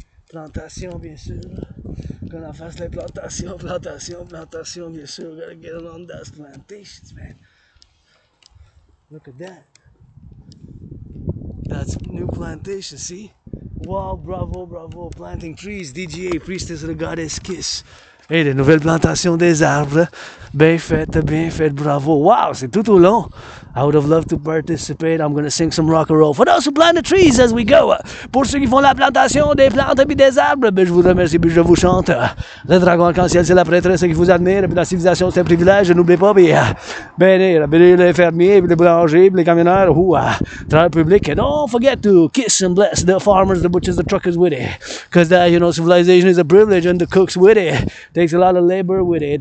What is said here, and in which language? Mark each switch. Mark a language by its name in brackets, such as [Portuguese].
[French] Plantation, bien sûr. Qu'on en fasse les plantations, bien sûr. [English] We gotta get it on those plantations, man. Look at that. That's new plantation, see? Wow, bravo. Planting trees, DGA, priestess of the goddess kiss. [French] Hey, des nouvelles plantations des arbres. Bien fait, bravo. Wow, c'est tout au long. [English] I would have loved to participate. I'm going to sing some rock and roll. For those who plant the trees as we go. [French] Pour ceux qui font la plantation des plantes et des arbres, ben, je vous remercie et je vous chante. Le dragon arc-en-ciel, c'est la prêtresse qui vous admire. Et puis la civilisation, c'est un privilège. N'oubliez pas, bénir les fermiers, les boulangers, les camionneurs, travail public. [English] And don't forget to kiss and bless the farmers, the butchers, the truckers with it. Because, you know, civilization is a privilege and the cooks with it. Takes a lot of labor with it.